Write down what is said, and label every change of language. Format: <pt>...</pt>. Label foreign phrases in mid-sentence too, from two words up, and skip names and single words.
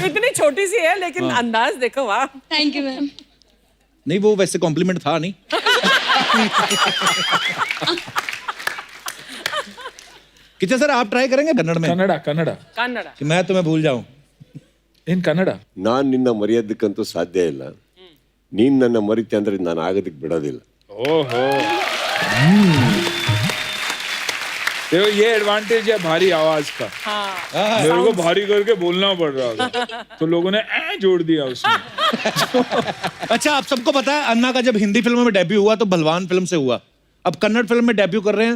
<hi>इतनी छोटी सी है लेकिन अंदाज देखो, वाह।</hi> <en>thank you ma'am.</en> <hi>नहीं वो वैसे कॉम्प्लीमेंट था नहीं। कितना सर आप ट्राई करेंगे कन्नड़ में? कन्नड़ा कि मैं तुम्हें भूल जाऊं</hi> <en>in Kannada.</en> <kn>ನಾನು ನಿನ್ನ ಮರೆಯೋದಕ್ಕಂತೂ ಸಾಧ್ಯ ಇಲ್ಲ, ನೀನ್ ನನ್ನ ಮರಿತೆ ಅಂದ್ರೆ ನಾನು ಆಗೋದಕ್ಕೆ ಬಿಡೋದಿಲ್ಲ।</kn> <hi>ओहो देखो ये एडवांटेज है भारी आवाज का। मेरे को भारी करके बोलना पड़ रहा था तो लोगों ने जोड़ दिया उसमें। अच्छा आप सबको पता है अन्ना का जब हिंदी फिल्मों में डेब्यू हुआ तो बलवान फिल्म से हुआ, अब कन्नड़ फिल्म में डेब्यू कर रहे हैं।</hi>